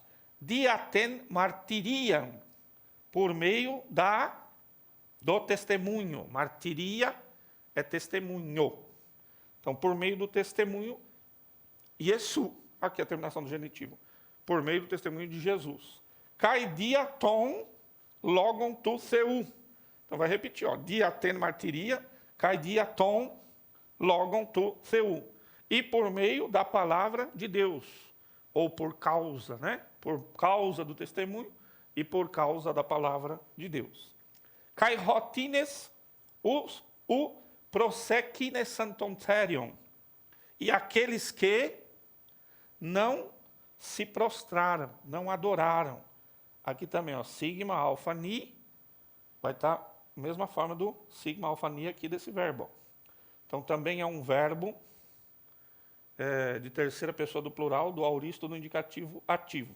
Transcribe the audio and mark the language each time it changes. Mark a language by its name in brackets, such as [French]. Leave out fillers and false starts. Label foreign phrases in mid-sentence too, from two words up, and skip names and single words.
[Greek] Διὰ τὴν μαρτυρίαν, [Portuguese] por meio do testemunho. Martiria é testemunho. Então, por meio do testemunho, Yesu, aqui é a terminação do genitivo, por meio do testemunho de Jesus. [Greek] Καὶ διὰ τὸν λόγον τοῦ θεοῦ. [Portuguese] Então, vai repetir, ó, [Greek] διὰ τὴν μαρτυρίαν, καὶ διὰ τὸν λόγον τοῦ θεοῦ. [Portuguese] E por meio da palavra de Deus, ou por causa, né? Por causa do testemunho e por causa da palavra de Deus. [Greek] Καὶ οἵτινες οὐ προσεκύνησαν τὸ θηρίον. [Portuguese] E aqueles que não se prostraram, não adoraram. Aqui também, ó, sigma, alfa, ni, vai estar a mesma forma do sigma, alfa, ni aqui desse verbo. Então, também é um verbo de terceira pessoa do plural, do auristo do indicativo ativo.